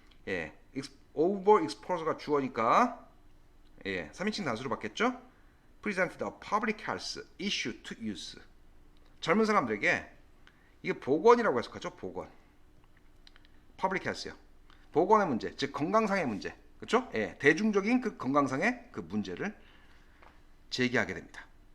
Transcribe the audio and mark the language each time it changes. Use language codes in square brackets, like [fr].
[ko] 예, overexposure가 주어니까 예, 3인칭 단수로 바뀌었죠. [en] presented a public health issue to youth. [ko] 젊은 사람들에게, 이게 보건이라고 해석하죠. 보건, public health요. 보건의 문제, 즉 건강상의 문제, 그렇죠? 예, 대중적인 그 건강상의 그 문제를 제시하게 됩니다.